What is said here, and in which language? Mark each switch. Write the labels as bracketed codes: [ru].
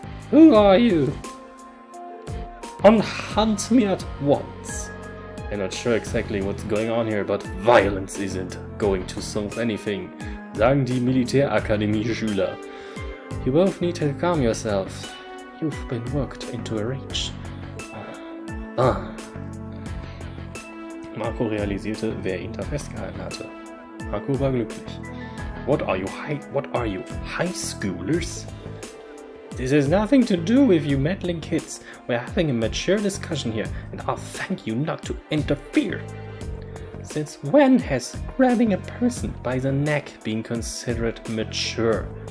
[en] Who are you? Unhunt me at once. I'm not sure exactly what's going on here, but violence isn't going to solve anything, [de] sagen die Militärakademie-Schüler. [en] You both need to calm yourself. You've been worked into a rage. [de] Marco realisierte, wer ihn da festgehalten hatte. Marco war glücklich. [en] What are you, high schoolers? This has nothing to do with you meddling kids. We're having a mature discussion here, and I'll thank you not to interfere. Since when has grabbing a person by the neck been considered mature?